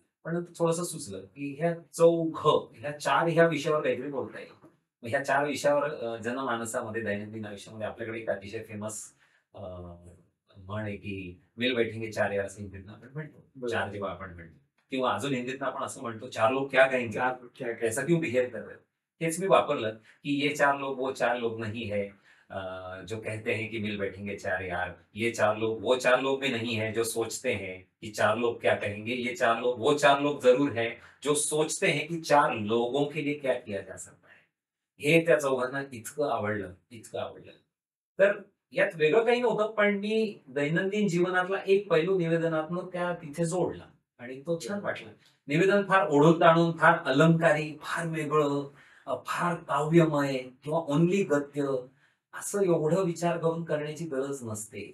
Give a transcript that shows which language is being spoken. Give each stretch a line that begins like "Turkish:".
Marathi: पण थोडंसं सुचलं, की ह्या ह्या 4 ह्या विषयावर काहीतरी बोलता येईल. मग ह्या 4 विषयावर जनमानसामध्ये दैनंदिन आयुष्यामध्ये आपल्याकडे एक अतिशय फेमस म्हण आहे, की
Hindi: "मिल बैठेंगे 4 यार"
Marathi: असं हिंदीतनं आपण म्हणतो. 4 जेव्हा आपण म्हणतो किंवा अजून हिंदीतनं आपण असं म्हणतो,
Hindi: "4 लोग क्या कहेंगे?
Marathi: 4 क्या काय?
Hindi: ऐसा क्यों बिहेव कर रहे हो?"
Marathi: हेच मी वापरलं, की
Hindi: "ये 4 लोग वो 4 लोग नहीं है, जो कहते हैं कि मिल बैठेंगे 4 यार. ये 4 लोग वो 4 लोग भी नहीं है, जो सोचते हैं कि 4 लोग क्या कहेंगे. ये 4 लोग वो 4 लोग जरूर हैं, जो सोचते हैं कि 4 लोगों के लिए क्या किया जा सकता है."
Marathi: हे त्या चौघांना इतकं आवडलं, इतकं आवडलं. तर यात वेगळं काही नव्हतं, पण मी दैनंदिन जीवनातला एक पैलू निवेदनातनं त्या तिथे जोडला आणि तो छान वाटला. निवेदन फार ओढून-ताणून, फार अलंकारी, फार वेगळं, फार काव्यमय किंवा ओन्ली गद्य असं एवढं विचार करून करण्याची गरज नसते.